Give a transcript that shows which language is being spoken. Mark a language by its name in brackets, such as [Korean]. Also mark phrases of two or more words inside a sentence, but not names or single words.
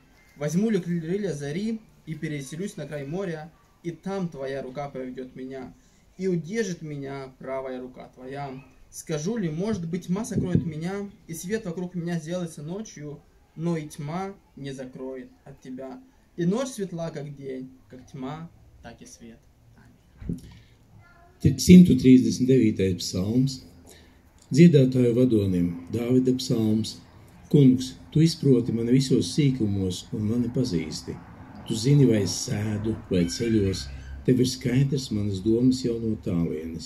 [Russian] Возьму ли крылья зари и переселюсь на край моря, и там Твоя рука поведет меня, и удержит меня правая рука Твоя. Скажу ли, может быть, тьма сокроет меня, и свет вокруг меня сделается ночью, но и тьма не закроет от Тебя. И ночь светла, как день, как тьма, так и свет. Аминь. 139. [Latvian] psalms. Dziedātāju vadonim, Dāvida psalms. Kungs, Tu izproti mani visos sīkumos un mani pazīsti. Tu zini, vai es sēdu, vai ceļos, Tev ir skaidrs manas domas jau no tālienes.